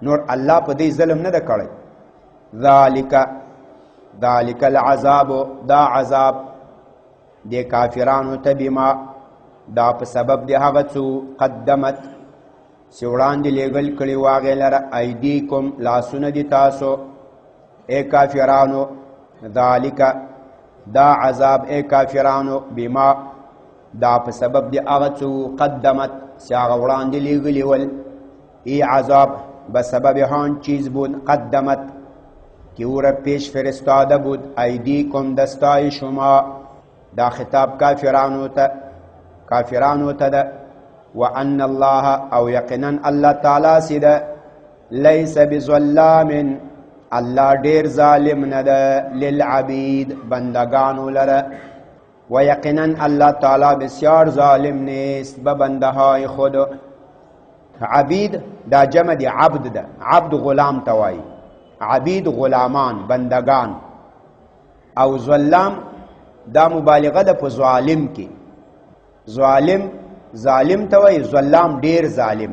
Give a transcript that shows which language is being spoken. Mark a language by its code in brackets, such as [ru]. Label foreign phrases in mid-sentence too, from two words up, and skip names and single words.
[ps] نور الله په دوی ظلم نه ده کړی. [ar] ذالک العذاب [ps] دا عذاب د کافرانو ته بما دا په سبب د هغه څه قدمت چې وړاندې لیږل کړي و هغې لره ایدیکم لاسونه دي تاسو ای کافرانو. ذالک دا عذاب ای کافرانو بما دا په سبب د هغه څه قدمت چې هغه وړاندې لیږلي ول. [fa] ای عذاب به سبب هان چیز بود قدمت که او را پیش فرستاده بود ایدیکم دستای شما. [ps] دا خطاب کافرانو ته ده. [ar] وان الله [ps] او یقینا الله تعالی سي ده [ar] لیس بظلام [ps] الله ډیر ظالم نه ده للعبید بندگانو لره. [fa] ویقینا الله تعالی بسیار ظالم نیست به بندهای خود. [ps] عبید دا جمع دی عبد ده. عبد غلام توایی. عبید غلامان بندگان. او ظلام دا مبالغه ده په ظالم کې. ظالم توایی ظلام ډیر ظالم.